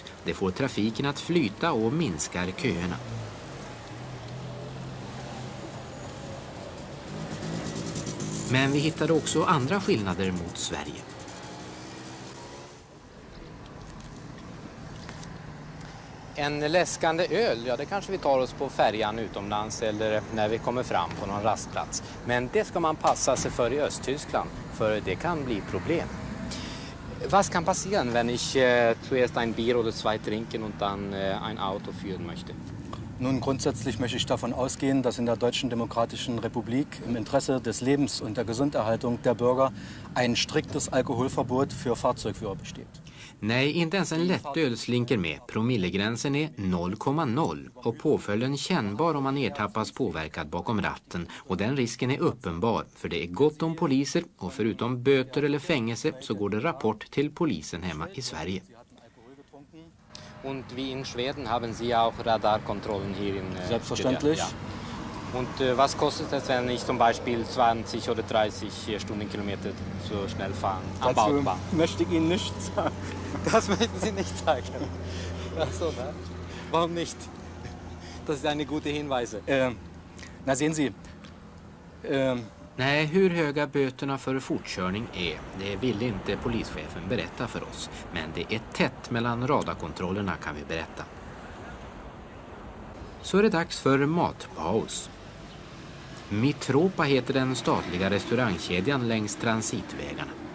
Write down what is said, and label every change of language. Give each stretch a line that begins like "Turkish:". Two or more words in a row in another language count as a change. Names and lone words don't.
Swedish: Det får trafiken att flyta och minskar köerna. Men vi hittade också andra skillnader mot Sverige. En läskande öl, ja det kanske vi tar oss på färjan utomlands eller när vi kommer fram på någon rastplats. Men det ska man passa sig för i Östtyskland, för det kan bli problem.
German: Was kann passieren, wenn ich zuerst ein Bier oder zwei trinken und dann ein Auto führen möchte? Nun, grundsätzlich möchte ich davon ausgehen, dass in der Deutschen Demokratischen Republik im Interesse des Lebens und der Gesunderhaltung der Bürger ein striktes Alkoholverbot für Fahrzeugführer besteht.
Swedish: Nej, inte ens en lättöl slinker med. Promillegränsen är 0,0 och påföljden kännbar om man ertappas påverkad bakom ratten. Och den risken är uppenbar, för det är gott om poliser och förutom böter eller fängelse så går det rapport till polisen hemma i Sverige.
German: Und wie in Schweden haben Sie auch Radarkontrollen hier in Selbstverständlich. Ja. Und was kostet es, wenn ich zum Beispiel 20 oder 30 Stundenkilometer so schnell fahren? Am Dazu Autobahn. möchte ich Ihnen nicht sagen. Das möchten Sie nicht sagen. Ach so, ne? Warum nicht? Das ist eine gute Hinweise. Na sehen Sie,
Swedish: Nej, hur höga böterna för fortkörning är, det ville inte polischefen berätta för oss. Men det är tätt mellan radarkontrollerna kan vi berätta. Så är det dags för matpaus. Mitropa heter den statliga restaurangkedjan längs transitvägarna.